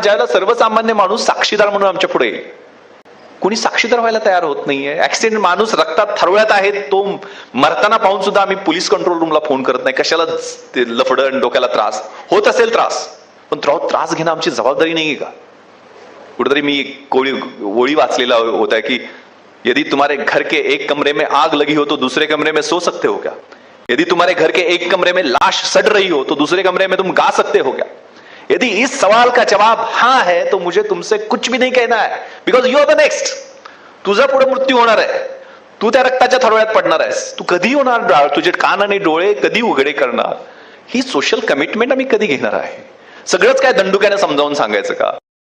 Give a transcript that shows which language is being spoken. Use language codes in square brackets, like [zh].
[mr] ज्याला सर्वसामान्य माणूस साक्षीदार म्हणून आमच्या पुढे येईल. कोणी साक्षीदार व्हायला तयार होत नाहीये. ऍक्सिडेंट, माणूस रक्तात थरवळ्यात आहे, तो मरताना पाहून सुद्धा आम्ही पोलीस कंट्रोल रूमला फोन करत नाही. कशाला ते लफडं, डोक्याला त्रास होत असेल त्रास, पण त्रास घेणं आमची जबाबदारी नाहीये का? कुठेतरी मी ओळी वाचलेला होता की [hi] यदि तुम्हारे घर के एक कमरे में आग लगी हो तो दूसरे कमरे में सो सकते हो क्या? यदि तुम्हारे घर के एक कमरे में लाश सड़ रही हो तो दूसरे कमरे में तुम गा सकते हो क्या? यदि इस सवाल का जवाब हाँ है तो मुझे तुमसे कुछ भी नहीं कहना है, [en] Because you are the next. [mr] तुझा पुढे मृत्यू होणार आहे. तू त्या रक्ताच्या थरोळ्यात पडणार आहेस. तू कधी होणार? तुझे कान आणि डोळे कधी उघडे करणार? ही सोशल कमिटमेंट आम्ही कधी घेणार आहे? सगळंच काय दंडुक्याने समजावून सांगायचं का?